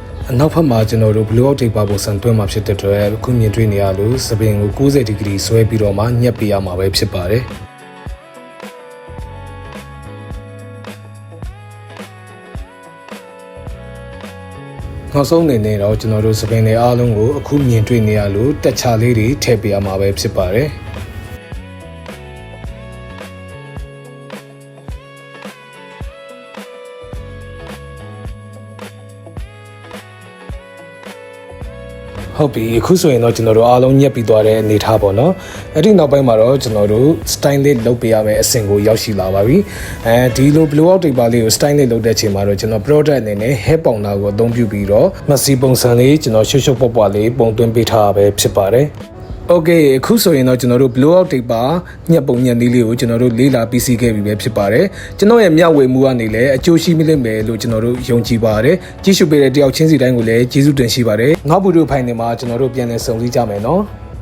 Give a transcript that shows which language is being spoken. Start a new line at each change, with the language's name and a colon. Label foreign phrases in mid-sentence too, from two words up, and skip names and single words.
Burmese: အနောက်ဘက်မှာကျွန်တော်တို့
English: blue out taper
Burmese: ပုံစံတွဲမှာဖြစ်တဲ့အတွက်အခုမြင်တွေ့နေရလို့စပင်ကို90ဒီဂရီဆွဲပြီးတော့မှညှက်ပေးရမှာပဲဖြစ်ပါတယ်နောက်ဆုံးအနေနဲ့တော့ကျွန်တော်တို့စပင်တွေအားလုံးကိုအခုမြင်တွေ့နေရလို့တက်ချလေးတွေထည့်ပေးရမှာပဲဖြစ်ပါတယ် ဟုတ်ပြီအခုဆိုရင်တော့ကျွန်တော်တို့အားလုံးညက်ပြီးသွားတဲ့အနေထားပေါ့နော်အဲ့ဒီနောက်ပိုင်းမှာတော့ကျွန်တော်တို့ style လေးလုပ်ပေးရမယ့်အဆင့်ကို ရောက်ရှိလာပါပြီဒီလို
English: blue out taper
Burmese: လေးကို style လေးလုပ်တဲ့အချိန်မှာတော့ကျွန်တော် product အနေနဲ့
English: hair powder
Burmese: ကိုအသုံးပြုပြီးတော့မစီပုံစံလေးကျွန်တော်ရှုပ်ရှုပ်ပွားပွားလေးပုံသွင်းပေးထားတာပဲဖြစ်ပါတယ်โอเคအခုဆိုရင်တော့ကျွန်တော်တို့
English: blue out taper
Burmese: ညက်ပုံညက်လေးကိုကျွန်တော်တို့လေးလာပြီးစီးခဲ့ပြီပဲဖြစ်ပါတယ်ကျွန်တော်ရဲ့မျှဝေမှုကနေလည်းအကျိုးရှိမိလိမ့်မယ်လို့ကျွန်တော်တို့ယုံကြည်ပါတယ်ကြည့်ရှုပေးတဲ့တယောက်ချင်းစီတိုင်းကိုလည်းကျေးဇူးတင်ရှိပါတယ်နောက်ဗီဒီယိုဖိုင်တွေမှာကျွန်တော်တို့ပြန်လည်ဆုံစည်းကြမယ်နော်